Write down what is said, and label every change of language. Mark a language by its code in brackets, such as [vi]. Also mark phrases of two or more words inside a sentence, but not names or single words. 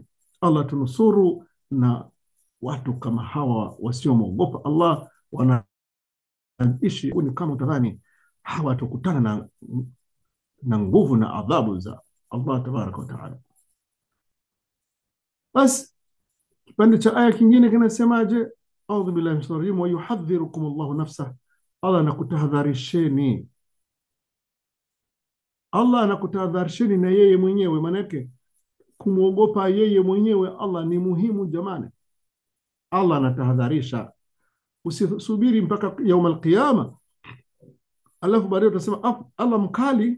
[sw] Allah tunusuru na watu kama hawa wasiomwogopa Allah, wanaishi ni kama utadhani hawa watakutana na nguvu na adhabu za Allah [ar] تبارك وتعالى. [sw] Basi kipande cha aya kingine kinasemaje? [ar] أعوذ بالله من الشيطان الرجيم، ويحذركم الله نفسه, [sw] Allah anakutahadharisheni. Allah anakutahadharisheni na yeye mwenyewe. Maana yake kumwogopa yeye mwenyewe Allah ni muhimu jamani. Allah anatahadharisha. Usisubiri mpaka [ar] يوم القيامة [sw] alafu baadaye utasema Allah mkali.